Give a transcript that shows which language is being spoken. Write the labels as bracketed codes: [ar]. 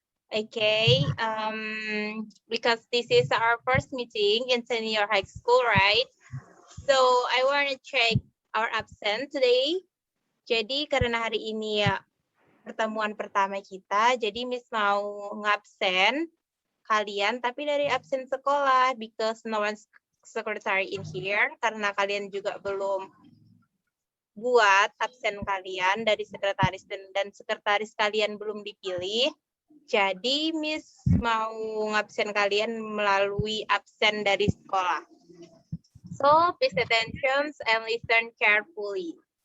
[en] Okay, because this is our first meeting in senior high school, right? So I want to check our absent today. [id] Jadi karena hari ini ya pertemuan pertama kita, jadi Miss mau ngabsen kalian, tapi dari absen sekolah, [en] because no one's secretary in here, [id] karena kalian juga belum buat absen kalian dari sekretaris dan sekretaris kalian belum dipilih. Jadi Miss mau ngabsen kalian melalui absen dari sekolah. [en] So please attention and listen carefully.